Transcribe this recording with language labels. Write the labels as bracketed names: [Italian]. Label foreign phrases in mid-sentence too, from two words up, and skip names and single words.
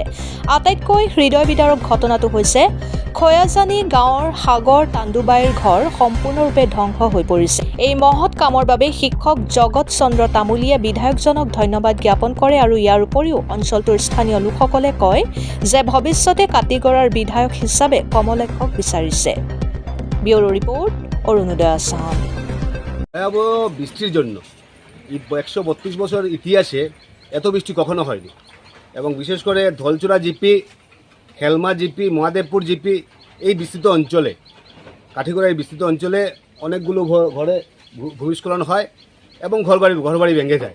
[Assamese] আটাইতকৈ হৃদয় বিদাৰক ঘটনাটো হৈছে খয়াজানী গাঁৱৰ সাগৰ তাণ্ডুবাইৰ ঘৰ সম্পূৰ্ণৰূপে ধ্বংস হৈ পৰিছে। এই মহৎ কামৰ বাবে শিক্ষক জগত চন্দ্ৰ তামুলীয়ে বিধায়কজনক ধন্যবাদ জ্ঞাপন কৰে আৰু ইয়াৰ উপৰিও অঞ্চলটোৰ স্থানীয় লোকসকলে কয় যে ভৱিষ্যতে কাটিগড়াৰ বিধায়ক হিচাপে কমলাক্ষক বিচাৰিছে। [Bangla] ব্যুরো রিপোর্ট, অরুণোদয় আসাম। ভয়াবহ বৃষ্টির জন্য 132 বছর ইতিহাসে এত বৃষ্টি কখনো হয়নি এবং বিশেষ করে ধলচুরা জিপি, হেলমা জিপি, মহাদেবপুর জিপি এই বিস্তৃত অঞ্চলে, কাঠিগড়ার বিস্তৃত অঞ্চলে অনেকগুলো ঘরে ভূমিস্খলন হয় এবং ঘরবাড়ি ভেঙে যায়।